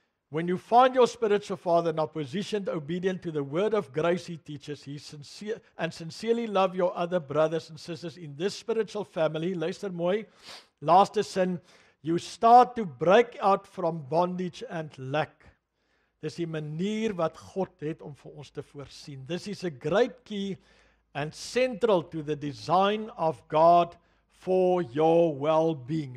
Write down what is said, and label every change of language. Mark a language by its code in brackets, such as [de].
[en] When you find your spiritual father now positioned, obedient to the word of grace he teaches, sincerely love your other brothers and sisters in this spiritual family, [af] luister mooi, laaste sin, [en] you start to break out from bondage and lack. [af] Dis die manier wat God het om vir ons te voorsien. [en] This is a great key and central to the design of God for your well-being.